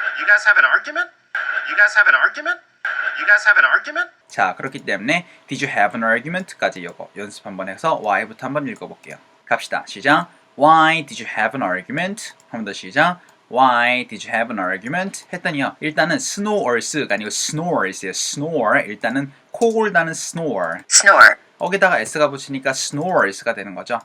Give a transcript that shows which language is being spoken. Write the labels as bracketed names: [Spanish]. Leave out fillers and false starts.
[English] You guys have an argument? You guys have an argument? You guys have an argument? [Korean] 자, 그렇기 때문에 [English] Did you have an argument [Korean] 까지 이거 연습 한번 해서 Why부터 한번 읽어볼게요. 갑시다. 시작. [English] Why did you have an argument? [Korean] 한 번 더 시작. [English] Why did you have an argument? [Korean] 했더니요. 일단은 snores가 아니고 snores예요. [English] snore. [Korean] 일단은 코 골다는 snore. [English] Snore. [Korean] 거기다가 s가 붙이니까 snores가 되는 거죠.